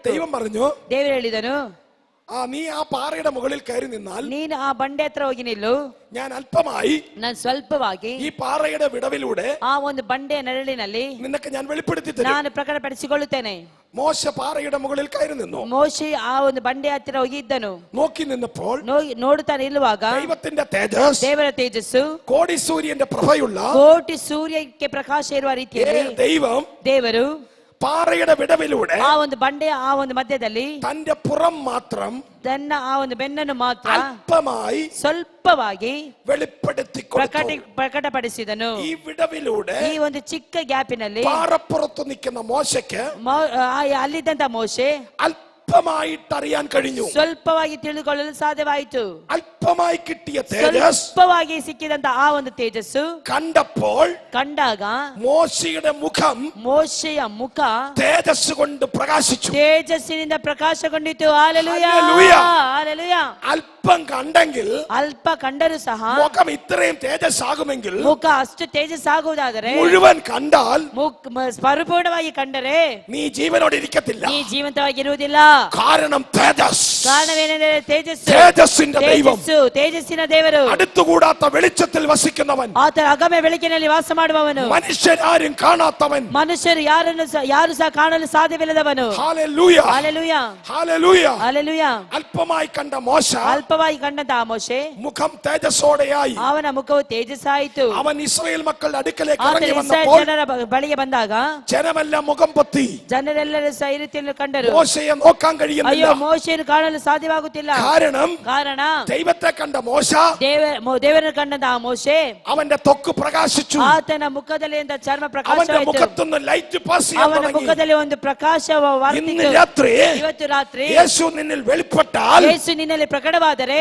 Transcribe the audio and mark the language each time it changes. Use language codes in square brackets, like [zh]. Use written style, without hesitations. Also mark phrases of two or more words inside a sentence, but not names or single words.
[ml] ദൈവം പറഞ്ഞു, [kn] ದೇವರು ಹೇಳಿದನು, [ml] നീ ആ പാറയുടെ മുകളിൽ കയറി നിന്നാൽ [kn] ನೀನು ಆ ಬಂಡೆ ಹತ್ರ ಹೋಗಿ ನಿಲ್ಲು, [ml] ഞാൻ അല്പമായി [kn] ನಾನು ಸ್ವಲ್ಪವಾಗಿ [ml] ഈ പാറയുടെ വിടവിലൂടെ [kn] ಆ ಒಂದು ಬಂಡೆಯ ನೆರಳಿನಲ್ಲಿ [ml] നിനക്ക് ഞാൻ വെളിപ്പെടുത്തി തരും. [kn] ನಾನು ಪ್ರಕಟಪಡಿಸಿಕೊಳ್ಳುತ್ತೇನೆ. [ml] മോശ പാറയുടെ മുകളിൽ കയറി നിന്നു. [kn] ಮೋಶೆ ಆ ಒಂದು ಬಂಡೆ ಹತ್ತಿರ ಹೋಗಿ ಇದ್ದನು. [ml] നോക്കി നിന്നപ്പോൾ [kn] ನೋಡುತ್ತಾ ನಿಲ್ಲುವಾಗ [ml] ദൈവത്തിന്റെ തേജസ്, [kn] ದೇವರ ತೇಜಸ್ಸು, [ml] കോടി സൂര്യന്റെ പ്രഭയുള്ള [kn] ಕೋಟಿ ಸೂರ್ಯಕ್ಕೆ ಪ್ರಕಾಶ ಇರುವ ರೀತಿಯಲ್ಲಿ [ml] ദൈവം [kn] ದೇವರು [ml] പാറയുടെ വിടവിലൂടെ [kn] ಆ ಒಂದು ಬಂಡೆಯ ಆ ಒಂದು ಮಧ್ಯದಲ್ಲಿ [ml] തന്റെ പുറം മാത്രം [kn] ತನ್ನ ಆ ಒಂದು ಬೆನ್ನನ್ನು ಮಾತ್ರ [ml] അല്പമായി [kn] ಸ್ವಲ್ಪವಾಗಿ [ml] വെളിപ്പെടുത്തി കൊടുത്തു. [kn] ಪ್ರಕಟಪಡಿಸಿದನು. [ml] ഈ വിടവിലൂടെ [kn] ಈ ಒಂದು ಚಿಕ್ಕ ಗ್ಯಾಪಿನಲ್ಲಿ [ml] പാറപ്പുറത്ത് നിൽക്കുന്ന മോശയ്ക്ക് [kn] ಅಲ್ಲಿದ್ದಂತ ಮೋಶೆ [ml] അല്പമായിട്ട് അറിയാൻ കഴിഞ്ഞു. [kn] ಸ್ವಲ್ಪವಾಗಿ ತಿಳಿದುಕೊಳ್ಳಲು ಸಾಧ್ಯವಾಯಿತು. [ml] അല്പമായി കിട്ടിയ തേജസ്, [kn] ಸ್ವಲ್ಪವಾಗಿ ಸಿಕ್ಕಿದಂತ ಆ ಒಂದು ತೇಜಸ್ಸು [ml] കണ്ടപ്പോൾ [kn] ಕಂಡಾಗ [ml] മോശയുടെ മുഖം [kn] ಮೋಶೆಯ ಮುಖ [ml] തേജസ് കൊണ്ട് പ്രകാശിച്ചു. [kn] ತೇಜಸ್ಸಿನಿಂದ ಪ್ರಕಾಶಗೊಂಡಿತು. ಹಲ್ಲೆಲೂಯಾ, ಹಲ್ಲೆಲೂಯಾ. ಹಲ್ಲೆಲೂಯಾ. [ml] അല്പം കണ്ടെങ്കിൽ [kn] ಅಲ್ಪ ಕಂಡರೂ ಸಹ [ml] മുഖം ഇത്രയും തേജസ് ആകുമെങ്കിൽ [kn] ಮುಖ ಅಷ್ಟು ತೇಜಸ್ ಆಗುವುದಾದರೆ [ml] മുഴുവൻ കണ്ടാൽ [kn] ಪರಿಪೂರ್ಣವಾಗಿ ಕಂಡರೆ [ml] നീ ജീവനോടെ ഇരിക്കത്തില്ല. [kn] ನೀ ಜೀವಂತವಾಗಿರುವುದಿಲ್ಲ. [ml] കാരണം തേജസ്, [kn] ಕಾರಣವೇನೆಂದರೆ ತೇಜಸ್ಸು, [ml] തേജസ്സിന്റെ ദൈവം, [kn] ತೇಜಸ್ಸಿನ ದೇವರು, [ml] അടുത്തുകൂടാത്ത വെളിച്ചത്തിൽ വസിക്കുന്നവൻ, [kn] ಆತನ ಅಗಮ್ಯ ಬೆಳಕಿನಲ್ಲಿ ವಾಸ ಮಾಡುವವನು, [ml] മനുഷ്യരാരും കാണാത്തവൻ, [kn] ಮನುಷ್ಯರು ಯಾರು ಸಹ ಕಾಣಲು ಸಾಧ್ಯವಿಲ್ಲದವನು. [ml] ഹല്ലേലൂയ, [kn] ಹಲ್ಲೆಲೂಯಾ, [ml] ഹല്ലേലൂയ. [kn] ಹಲ್ಲೆಲೂಯಾ. [ml] അല്പമായി കണ്ട മോശ [kn] ಅಲ್ಪವಾಗಿ ಕಂಡಂತ ಆ ಮೋಶೆ [ml] മുഖം തേജസ്സോടെയായി. [kn] ಅವನ ಮುಖವು ತೇಜಸ್ಸಾಯಿತು. [ml] അവൻ ഇസ്രായേൽ മക്കളുടെ അടുക്കലേക്ക് [kn] ಆತನು [ml] ഇറങ്ങി [kn] ಇಸ್ರಾಯೇಲ್ [ml] വന്നപ്പോൾ [kn] ಜನರ ಬಳಿಗೆ ಬಂದಾಗ [ml] ജനമെല്ലാം മുഖം പൊത്തി. [kn] ಜನರೆಲ್ಲರೂ ಸಹ ಈ ರೀತಿಯಲ್ಲಿ ಕಂಡರು. [ml] മോശയെ നോക്കാൻ [kn] ಅಯ್ಯೋ, [ml] കഴിയുന്നിಲ್ಲ. [kn] ಮೋಶೆಯನ್ನು ಕಾಣಲು ಯಾವಾಗಲೂ ಸಾಧ್ಯವಾಗುತ್ತಿಲ್ಲ. ಕಾರಣ [ml] ദൈവത്തെ കണ്ട മോശ [kn] ದೇವರನ್ನು ಕಂಡಂತ ಆ ಮೋಶೆ [ml] അവന്റെ ത്വക്ക് പ്രകാശിച്ചു. [kn] ಆತನ ಮುಖದಲ್ಲಿ ಅಂತ ಚರ್ಮ [ml] അവന്റെ [kn] ಪ್ರಕಾಶವಾಯಿತು. [ml] മുഖത്തുനിന്ന് [en] light pass [ml] ചെയ്യാൻ [kn] ಅವನ [ml] തുടങ്ങി. [kn] ಮುಖದಲ್ಲಿ ಒಂದು ಪ್ರಕಾಶ [ml] ഇന്ന് രാത്രി [kn] ಇವತ್ತು ರಾತ್ರಿ [ml] യേശു നിന്നിൽ വെളിപ്പെട്ടാൽ, [kn] ಯೇಸು ನಿನ್ನಲ್ಲಿ ಪ್ರಕಟವಾದರೆ,